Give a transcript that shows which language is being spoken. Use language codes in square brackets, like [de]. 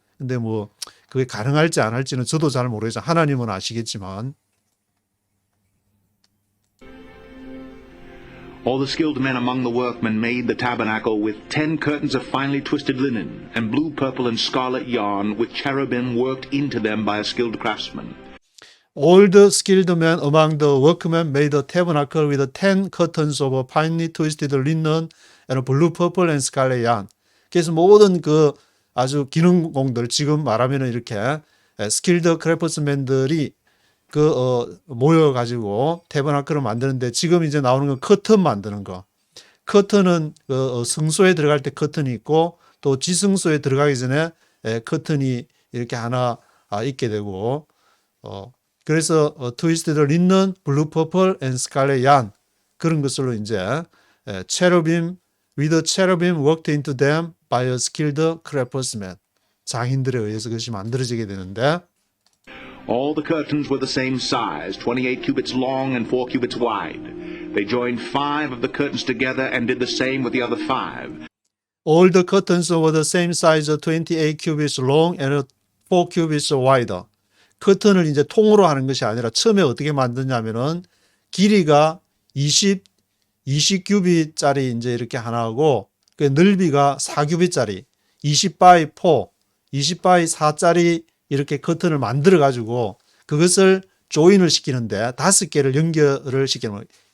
[ko] 근데 뭐 그게 가능할지 안 할지는 저도 잘 모르겠지만 하나님은 아시겠지만 [en] All the skilled men among the workmen made the tabernacle with 10 curtains of finely twisted linen, and blue, purple, and scarlet yarn, with cherubim worked into them by a skilled craftsman. All the skilled men among the workmen made a tabernacle with 10 curtains of finely twisted linen and blue, purple, and scarlet yarn. [ko] 그래서 모든 그 아주 기능공들 지금 말하면은 이렇게 스킬드 크래프트맨들이 모여가지고 태버나클을 만드는데 지금 이제 나오는 건 커튼 만드는 거. 커튼은 성소에 들어갈 때 커튼이 있고 또 지성소에 들어가기 전에 커튼이 이렇게 하나 있게 되고 그래서 트위스티드 린넨, 블루 퍼플 앤 스칼렛 얀 그런 것으로 이제 체러빔 [en] with cherubim worked into them by a skilled craftsman [ko] 장인들에 의해서 그것이 만들어지게 되는데 [en] All the curtains were the same size, 28 cubits long and 4 cubits wide. They joined 5 of the curtains together and did the same with the other 5. all the curtains were the same size, 28 cubits long and 4 cubits wide. [ko] 커튼을 이제 통으로 하는 것이 아니라 처음에 어떻게 만드냐면은 길이가 20큐빗짜리 이제 이렇게 하나하고 그 넓이가 4큐빗짜리 20 by 4, 20 by 4짜리 이렇게 커튼을 만들어 가지고 그것을 조인을 시키는데 5개를 연결을 시키는 거예요.